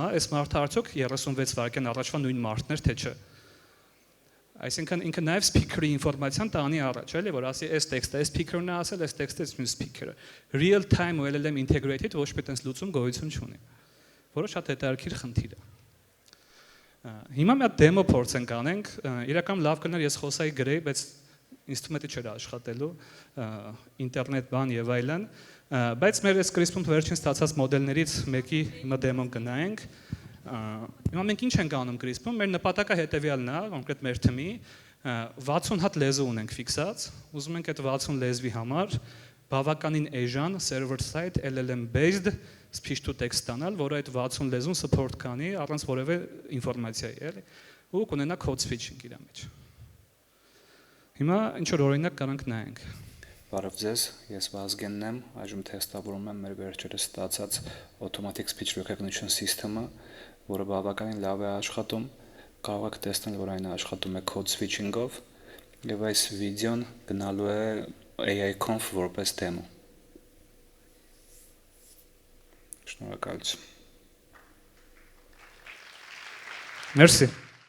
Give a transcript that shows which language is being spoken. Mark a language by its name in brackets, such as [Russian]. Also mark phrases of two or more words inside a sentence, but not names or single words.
[Armenian] է, այս մարդը արդյոք 36 վայրկյան առաջվա նույն մարդն էր, թե չէ։ Այսինքն ինքը նաև speaker-ի ինֆորմացիան տանի առաջ, էլի, որ ասի այս տեքստը, այս speaker-ն է ասել, այս տեքստը այս մյուս speaker-ը։ Real time ու [English] LLM integrated [Armenian] ոչ մի տես լուծում գոյություն չունի, որը շատ հետաքրքիր խնդիր է։ Հիմա մի հատ դեմո փորձենք անենք, իրական լավ կներ ես խոսայի գրեի, բայց ինստրումենտը չէր աշխատելու, ինտերնետ բան եւ այլն, բայց մեր այս CRISPR-ում վերջին ստացած մոդելներից մեկի հիմա դեմոն կնայենք։ Հիմա մենք ինչ ենք անում CRISPR-ում, մեր նպատակը հետեւյալն է, կոնկրետ մեր թիմի 60 հատ լեզու ունենք ֆիքսած, ուզում ենք այդ 60 լեզվի համար բավականին էժան [English] server side LLM based speech to text [Armenian] ստանալ, որը այդ 60 լեզուն support կանի առանց որևէ ինֆորմացիայի, էլի, ու կունենա [English] code switching [Armenian] իր մեջ։ Հիմա ինչ որ օրինակ կարանք նայենք։ Բարև ձեզ, ես Վազգենն եմ, այժմ թեստավորում եմ մեր վերջերս ստացած [English] Automatic Speech Recognition System- [Armenian] ը, որը բավականին լավ է աշխատում, կարող եք տեսնել, որ այն աշխատում է [English] code switching- [Armenian] ով, եւ այս վիդեոն գնալու է AI-Conf որպես դեմո։ Շնորհակալություն։ Մերսի։